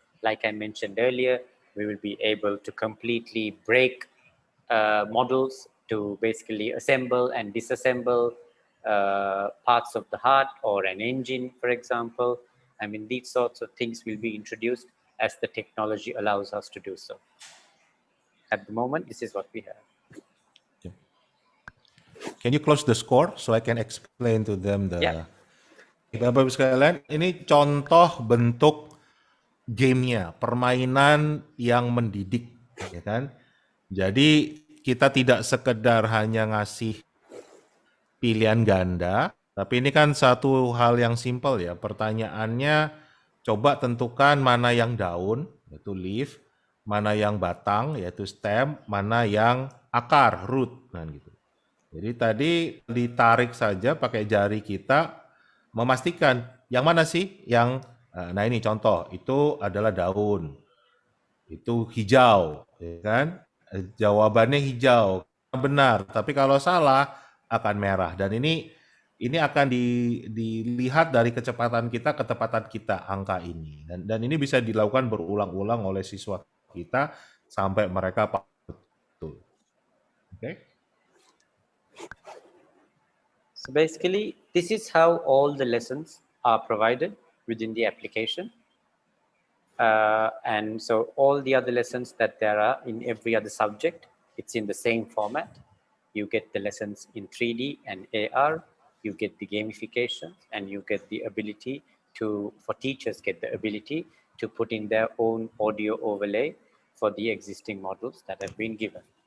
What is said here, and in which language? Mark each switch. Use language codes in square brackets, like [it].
[en] Like I mentioned earlier, we will be able to completely break models to basically assemble and disassemble parts of the heart or an engine, for example. I mean, these sorts of things will be introduced as the technology allows us to do so. At the moment, this is what we have. Can you close the score so I can explain to them the... Yeah. [id] Bapak-Ibu sekalian, ini contoh bentuk gamenya, permainan yang mendidik, ya kan? Jadi kita tidak sekedar hanya ngasih pilihan ganda, tapi ini kan satu hal yang simpel ya. Pertanyaannya, coba tentukan mana yang daun, yaitu leaf, mana yang batang, yaitu stem, mana yang akar, root, nah gitu. Jadi tadi ditarik saja pakai jari kita, memastikan yang mana sih yang, nah ini contoh, itu adalah daun. itu hijau, ya kan? Jawabannya hijau, benar. Tapi kalau salah akan merah. Dan ini akan dilihat dari kecepatan kita, ketepatan kita angka ini. Dan ini bisa dilakukan berulang-ulang oleh siswa kita sampai mereka paham betul. Oke? [en] So basically, this is how all the lessons are provided within the application. And so all the other lessons that there are in every other subject, it's in the same format. You get the lessons in 3D and AR, you get the gamification, and you get the ability for teachers get the ability to put in their own audio overlay for the existing models that have been given.